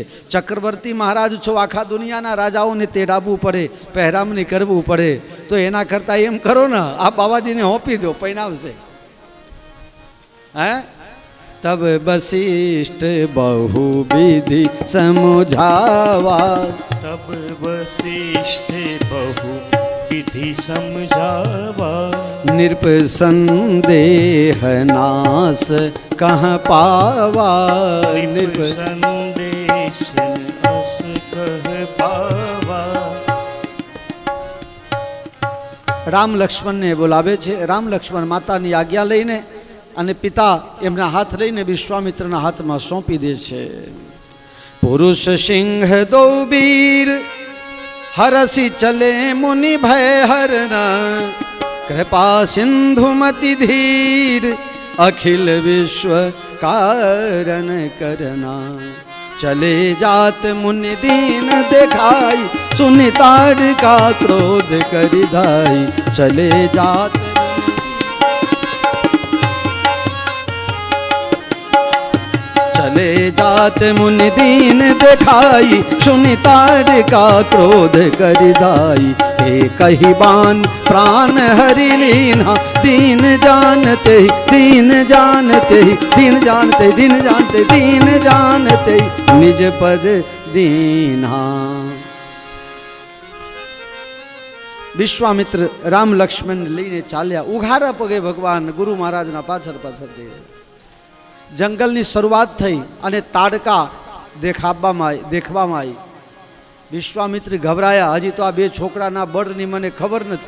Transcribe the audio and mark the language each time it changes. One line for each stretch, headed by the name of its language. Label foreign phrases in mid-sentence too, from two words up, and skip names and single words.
Gujarati: ચક્રવર્તી મહારાજ છો, આખા દુનિયાના રાજાઓને તેડાવવું પડે, પહેરામણી કરવું પડે. તો એના કરતાં એમ કરો ને, આ બાબાજીને હોપી દો, પૈણાવશે.
Awadhi: हे, तब वशिष्ठ बहु विधि समझावा. तब वशिष्ठ बहु विधि समझावा। नृप संदेह नास कहाँ पावा। नृप संदेश अस कह पावा।
Gujarati: રામ લક્ષ્મણને બોલાવે છે. રામ લક્ષ્મણ માતાની આજ્ઞા લઈને અને પિતા એમના હાથ લઈને વિશ્વામિત્રના હાથમાં સોંપી દે છે.
Awadhi: पुरुष सिंह दो वीर हरसी चले मुनि भय हरना. कृपा सिंधुमति धीर अखिल विश्व कारण करना. चले जात मुनि दीन देखाई सुनि ताड़का क्रोध करि धाई. चले जात चले जात मुनि दीन देखाई सुनि ताड़का क्रोध करि धाई. हे कही बान प्राण हरि लीना. दीन जानते दीन जानते दीन जानते दीन जानते दीन जानते निज पद दीना.
Gujarati: વિશ્વામિત્ર રામ લક્ષ્મણ લઈને ચાલ્યા. ઉઘાડા પગે ભગવાન ગુરુ મહારાજના પાછળ પાછળ જઈ રહ્યા. જંગલની શરૂઆત થઈ અને તાડકા દેખવામાં આવી. વિશ્વામિત્ર ગભરાયા. હજી તો આ બે છોકરાના બળની મને ખબર નથી.